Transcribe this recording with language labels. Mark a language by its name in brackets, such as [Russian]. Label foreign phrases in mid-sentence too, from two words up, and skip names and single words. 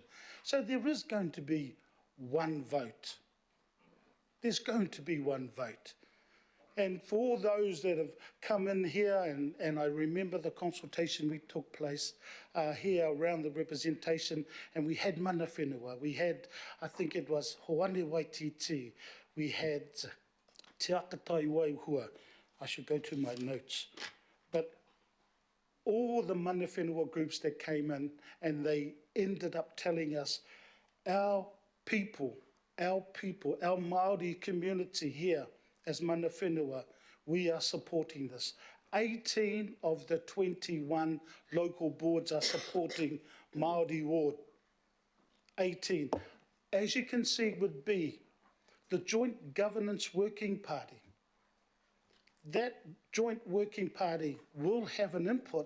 [English] So there is going to be one vote. There's going to be one vote. And for all those that have come in here, and I remember the consultation we took place here around the representation, and we had [Māori] mana whenua, [English] we had, I think it was Hoane Waititi, we had Te Akatai Waihua, I should go to my notes, but all the [Māori] mana whenua [English] groups that came in, and they ended up telling us, our people, our Māori community here, as [Māori] mana whenua, [English] we are supporting this. 18 of the 21 local boards are supporting Māori ward. 18. As you can see with B, the Joint Governance Working Party. That Joint Working Party will have an input.